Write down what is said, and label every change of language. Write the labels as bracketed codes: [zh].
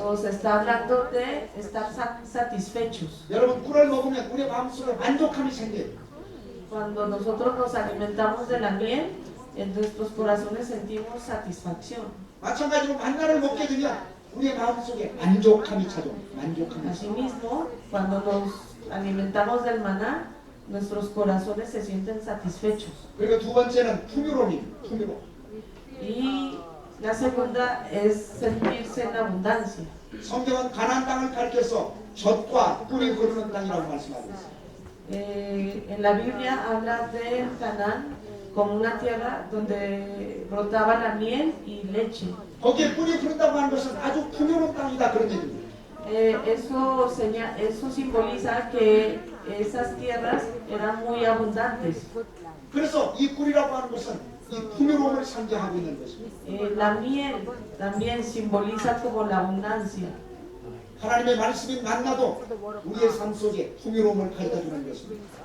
[es] Nos está hablando de estar satisfechos. [ko] 여러분, 꿀을 먹으면 우리 마음속에 만족감이 생겨요. [es] Cuando nosotros nos alimentamos de la miel, en nuestros corazones sentimos satisfacción. [ko] 마찬가지로 만나를 먹게 되면 우리의 마음속에 만족감이 찾아옵니다. 만족감이 찾아옵니다. [es] Asimismo, cuando nos alimentamos del maná, nuestros corazones se sienten satisfechos. [ko] 그리고 두 번째는 풍요로움입니다. 풍요로움. [es] Y la segunda es sentirse en abundancia. [ko] 성경은 가나안 땅을 가리켜서 젖과 꿀이 흐르는 땅이라고 말씀하고 있어요. [es] En la Biblia habla de Canaán como una tierra donde brotaba la miel y leche. [ko] 거기에 꿀이 흐른다고 하는 것은 아주 풍요로운 땅이다 그런 얘기입니다. [es] Eso simboliza que esas tierras eran muy abundantes. [ko] 그래서 이 꿀이라고 하는 것은 이 풍요로움을 상징하고 있는 것입니다. [es] La miel también simboliza como la abundancia. [ko] 하나님의 말씀이 만나도 우리의 삶 속에 풍요로움을 가져다 주는 것입니다.